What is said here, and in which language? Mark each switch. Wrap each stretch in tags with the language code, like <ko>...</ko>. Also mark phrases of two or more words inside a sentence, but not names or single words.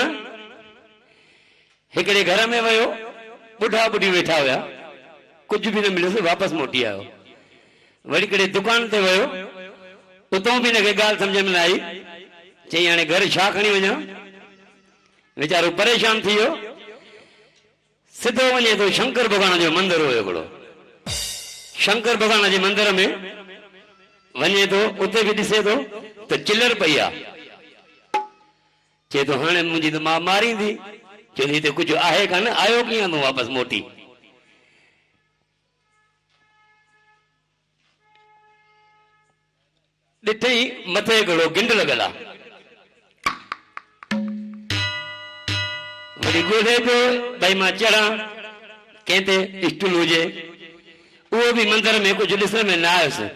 <sd>हिकिड़े घर में वियो, बुढ़ा बुढ़ी वेठा हुया, कुझु बि न मिलियोसि, वापसि मोटी आयो। वरी हिकिड़े दुकान ते वियो, उतां बि हिनखे ॻाल्हि सम्झ में न आई। चई हाणे घर छा खणी वञा। वीचारो परेशान थी वियो। सिधो वञे थो शंकर भॻवान जो मंदिर हुयो हिकिड़ो। शंकर भगवान जे मंदिर में वञे थो, उते बि ॾिसे थो त चिलर पई आहे। चए थो हाणे मुंहिंजी त मां मारींदी, चए थो हिते कुझु आहे कान, आयो कीअं तूं वापसि मोटी? ॾिठई मथे हिकिड़ो गिंड लॻल आहे, वरी ॻोल्हे पियो भई मां चढ़ा कंहिं ते स्टूल हुजे, उहो बि मंदिर में कुझु ॾिसण में न आयुसि।</sd>